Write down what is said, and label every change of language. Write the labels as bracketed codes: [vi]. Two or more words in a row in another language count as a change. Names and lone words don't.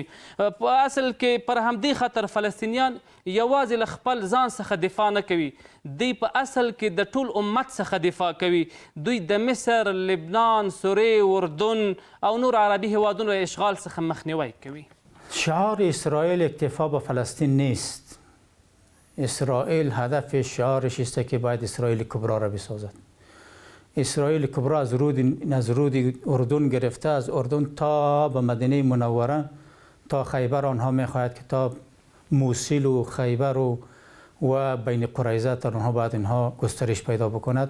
[ps] په اصل کې پر همدې خاطر فلسطینیان یوازې له خپل ځان څخه دفاع نه کوي، دوی په اصل کې د ټول امت څخه دفاع کوي. دوی د مصر، لبنان، سوریې، اردن او نور عربي هیوادونو اشغال څخه مخنیوی کوي. [fa] شعار اسرائیل اکتفا با فلسطین نیست. اسرائیل هدف شعارش است که باید اسرائیل کبرا را بسازد. اسرائیل کبرا از رود اردن گرفته، از اردن تا به مدینه منوره تا خیبر آنها میخواهد که تا موصل و خیبر و بین قریظه تا آنها باید اینها گسترش پیدا بکند.